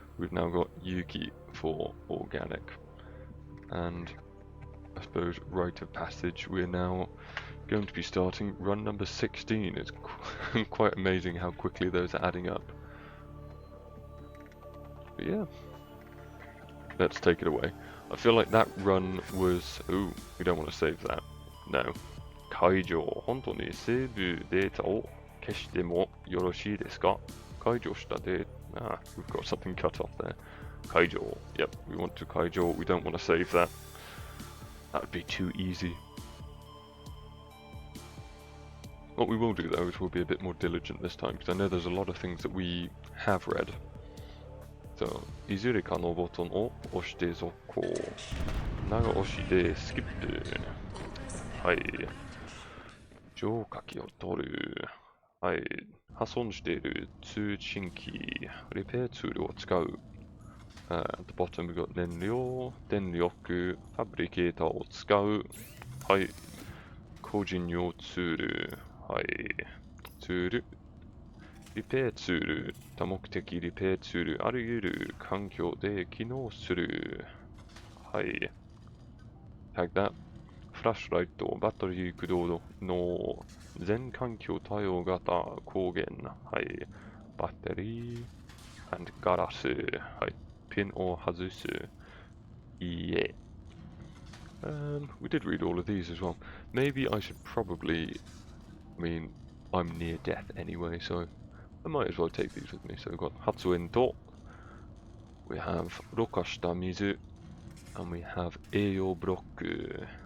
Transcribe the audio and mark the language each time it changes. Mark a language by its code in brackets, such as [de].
[en] We've now got Yuki for organic. And I suppose rite of passage, we're now going to be starting run number 16. It's quite amazing how quickly those are adding up. But yeah, let's take it away. I feel like that run was... Ooh, we don't want to save that. No. [ja] Kaijo, 本当にセーブデータを消してもよろしいですか? Kaijo したデータ... [en] we've got something cut off there. Kaijo. Yep, we want to Kaijo. We don't want to save that. That would be too easy. What we will do though is we'll be a bit more diligent this time, because I know there's a lot of things that we have read. [ja] So, いずれかのボタンを押して続行。長押しでスキップ。はい。上書きを取る。はい。破損している通信機、リペアツールを使う。 [en] At the bottom we've got [ja] 燃料、電力、ファブリケーターを使う。はい。個人用ツール。はい。ツール。リペアツール。多目的リペアツール。あらゆる環境で機能する。 [en] はい。Tag that. [ja] フラッシュライト、バッテリー駆動の全環境対応型光源。はい。バッテリー、and ガラス。はい。ピンを外す。いいえ。 [en] We did read all of these as well. Maybe I should probably... I mean, I'm near death anyway, so I might as well take these with me. So we've got Hatsuento, we have Rokashita Mizu, and we have Eyo Broku.